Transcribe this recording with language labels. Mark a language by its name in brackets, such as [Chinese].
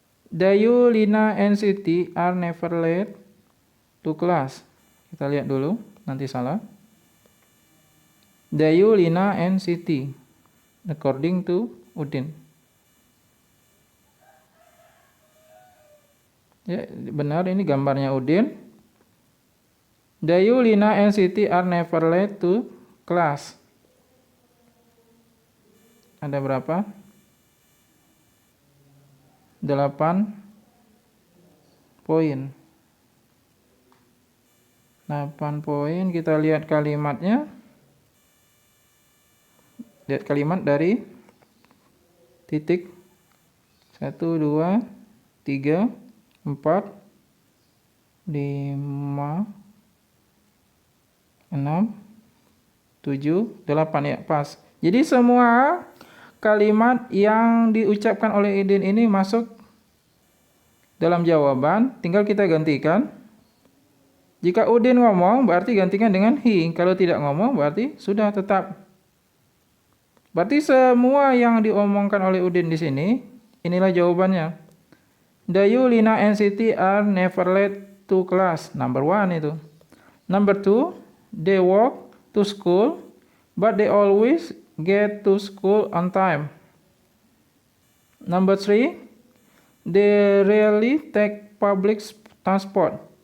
[English] Dayu, Lina, and Siti are never late to class. [Indonesian] Kita lihat dulu, nanti salah. [English] Dayu, Lina, and Siti according to Udin. [Indonesian] Ya, benar, ini gambarnya Udin. [English] Dayu, Lina, and Siti are never late to class. [Indonesian] Ada berapa? 8 poin. 8 poin, kita lihat kalimatnya. Lihat kalimat dari titik 1, 2, 3, 4, 5, 6, 7, 8 ya, pas. Jadi semua kalimat yang diucapkan oleh Udin ini masuk dalam jawaban, tinggal kita gantikan. Jika Udin ngomong berarti gantikan dengan he, kalau tidak ngomong berarti sudah tetap. Berarti semua yang diomongkan oleh Udin di sini, inilah jawabannya. [English] Dayu, Lina, and Siti are never late to class. Number 1 [Indonesian] itu. [English] Number 2, they walk to school, but they always get to school on time. Number 3, they rarely take public transport.